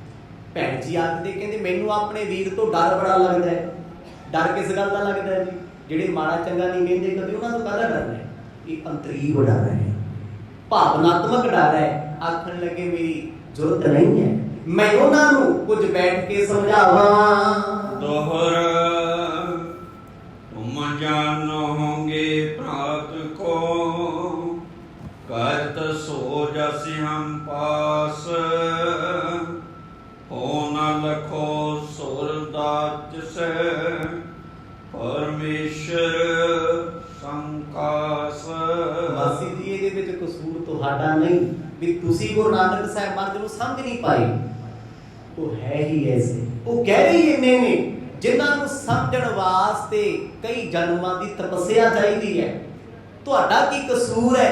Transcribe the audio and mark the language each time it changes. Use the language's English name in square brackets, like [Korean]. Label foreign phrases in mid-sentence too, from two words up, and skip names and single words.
[Punjabi] ਭੈਣ ਜੀ ਆਖਦੇ ਕਹਿੰਦੇ ਮੈਨੂੰ ਆਪਣੇ ਵੀਰ ਤੋਂ ਡਰ ਬੜਾ ਲੱਗਦਾ ਹੈ। ਡਰ ਕਿਸ ਗੱਲ ਦਾ ਲੱਗਦਾ ਹੈ ਜੀ? ਜਿਹੜੇ ਮਾੜਾ ਚੰਗਾ ਨਹੀਂ ਕਹਿੰਦੇ ਕਦੇ, ਉਹਨਾਂ ਤੋਂ ਕਾਹਦਾ ਡਰਨਾ ਹੈ? ਇਹ ਅੰਤਰੀਵ ਡਰ ਹੈ, ਭਾਵਨਾਤਮਕ ਡਰ ਹੈ। ਆਖਣ ਲੱਗੇ ਮੇਰੀ ਜ਼ਰੂਰਤ ਨਹੀਂ ਹੈ, ਮੈਂ ਉਹਨਾਂ ਨੂੰ ਕੁਝ ਬੈਠ ਕੇ ਸਮਝਾਵਾਂ। [Braj] दोहर तुम जानोगे प्रात को, करत सो जसि हम पास, हो न लखो सुरदाच से परमेश्वर संकास। [Punjabi] ਮਾਸੀ ਜੀ ਇਹਦੇ ਵਿੱਚ ਕਸੂਰ ਤੁਹਾਡਾ ਨਹੀਂ ਵੀ ਤੁਸੀਂ ਗੁਰੂ ਨਾਨਕ ਸਾਹਿਬ ਮਹਾਰਾਜ ਨੂੰ ਸਮਝ ਨਹੀਂ ਪਾਏ। ਉਹ ਹੈ ਹੀ ਐਸੇ, ਉਹ ਕਹਿ ਰਹੀ ਇੰਨੇ ਨੇ ਜਿਨ੍ਹਾਂ ਨੂੰ ਸਮਝਣ ਵਾਸਤੇ ਕਈ ਜਨਮਾਂ ਦੀ ਤਪੱਸਿਆ ਚਾਹੀਦੀ ਹੈ। ਤੁਹਾਡਾ ਕੀ ਕਸੂਰ ਹੈ?